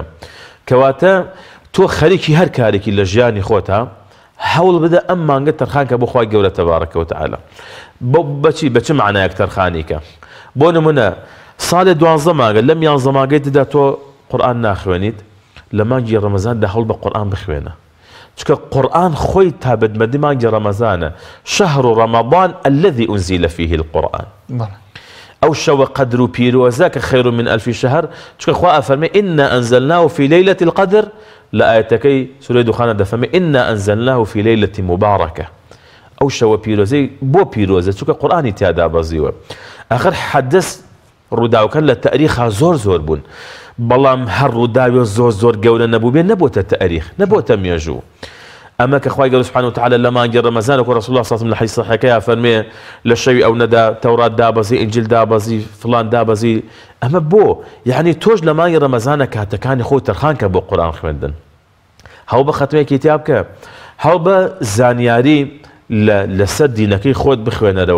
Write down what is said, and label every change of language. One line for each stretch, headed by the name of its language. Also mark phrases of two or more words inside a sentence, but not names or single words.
Central Kurdish: کەواتە تۆ خەریکی هەر کارێکی لە ژیانی خۆتە هەوڵ بدە ئەم مانگە تەرخانکە بۆ خوای گەورە
Arabic: تەبارەکە و تەعالە.
Central Kurdish: بە چ معنایەک تەرخانیکە؟ بۆ نمونە ساڵێ 12 مانگە لەم 11 مانگەی تدا تۆ قورئان ناخوێنیت لە مانگی ڕەمەزاندا هەوڵ بە قورئان بخوێنە چکە قورئان خۆی تابەتمەندی مانگی ڕەمەزانە
Arabic: شهر رمضان الذي أنزل فيه القرآن.
Central Kurdish: ئەو شەوە قەدر و پیرۆزە کە
Arabic: خەیر من ألف شهر
Central Kurdish: چکە خوا ئەفەرمێ
Arabic: إنا أنزلناه في ليلة القدر
Central Kurdish: لە ئاەتەکەی سورەی دوخانە دەفەرمێ
Arabic: إنا أنزلناه في ليلة مباركة.
Central Kurdish: ئەو شەوە پیرۆزەی بۆ پیرۆزە چونکە قورئانی تیادا بەزیوە. ئاخر حەدەث ڕووداوەکان لە تەریخا زۆر بوون بەڵام هەر ڕووداوی زۆر گەورە نەبوو بێ نەبووتە تەریخ نەبووتە مێژوو. ئەمە کە خوای گەورە
Arabic: سوبحانە وتعالە
Central Kurdish: لە مانگی ڕەمەزانە کە
Arabic: رسول الله صلی الله علیه و سلم
Central Kurdish: لە حەدیث صحیحەکەیە فەرمێ لە شەوی ئەوەدا تەورات دابەزی ئینجیل دابەزی فڵان دابەزی ئەمە بۆ یعنی تۆش لە مانگی ڕەمەزانە کاتەکانی خۆت تەرخانکە بۆ قورئان خوێندن هەوڵ بە ختمەی کتاب بکە هەوڵ بە زانیاری لەسەر دینەکەی خۆت بخوێنەرەوە.